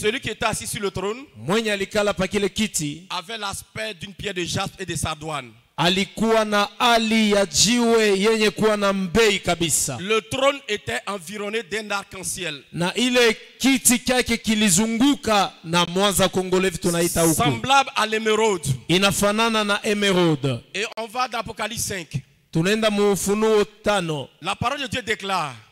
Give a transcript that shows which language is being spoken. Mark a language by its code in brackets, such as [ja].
[fr] celui qui était assis sur le trône [sw] Mwenye alikala pa kile kiti [fr] avait l'aspect d'une pierre de jaspe et de sardoine. [sw] alikuwa na hali ya jiwe yenye kuwa na mbei kabisa. [fr] Le trône était environné d'un arc-en-ciel. [sw] Na ile kiti kyake kilizunguka na mwanza kongolevi tunaita huku. [fr] Semblable à l'émeraude. [sw] Inafanana na emerald. [fr] Et on va dans Apocalypse 5. [sw] Tunaenda mu Ufunuo 5. [fr] La parole de Dieu déclare